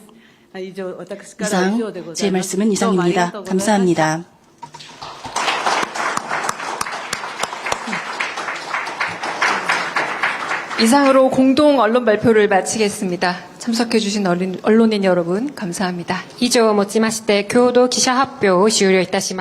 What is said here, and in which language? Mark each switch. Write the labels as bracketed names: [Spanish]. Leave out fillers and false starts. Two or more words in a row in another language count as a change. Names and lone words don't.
[Korean] 이상 제 말씀은 이상입니다. 감사합니다. 이상으로 공동 언론 발표를 마치겠습니다. 참석해주신 언론인 여러분 감사합니다. [Japanese] 以上をもちまして共同記者発表を終了いたします。